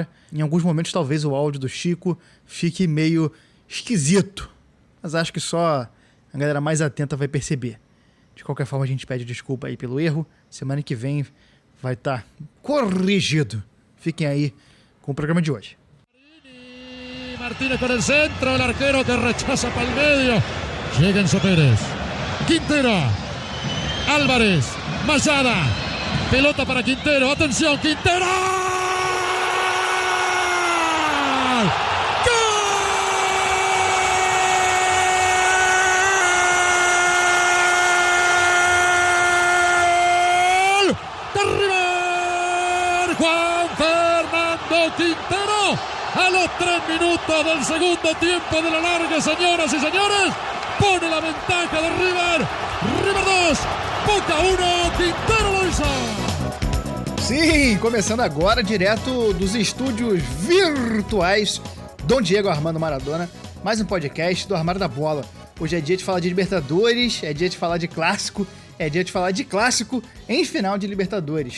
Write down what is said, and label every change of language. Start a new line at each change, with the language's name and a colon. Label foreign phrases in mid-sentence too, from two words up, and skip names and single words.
Portuguese: Em alguns momentos talvez o áudio do Chico fique meio esquisito, mas acho que só a galera mais atenta vai perceber. De qualquer forma, a gente pede desculpa aí pelo erro. Semana que vem vai estar corrigido. Fiquem aí com o programa de hoje. Martínez com o centro, o
Spanish: arquero que rechaza
Portuguese: para o meio. Chega Enzo Pérez. Quintero. Álvarez. Mayada. Pelota para Quintero. Atenção, Quintero.
Spanish: Juan Fernando Quintero a los 3 minutos del segundo tiempo de la larga, señoras y señores, pone la ventaja de River. River 2, Boca 1, Quintero lo hizo.
Portuguese: Sim, começando agora direto dos estúdios virtuais Dom Diego Armando Maradona, mais um podcast do Armário da Bola. Hoje é dia de falar de Libertadores, é dia de falar de clássico, é dia de falar de clássico em final de Libertadores.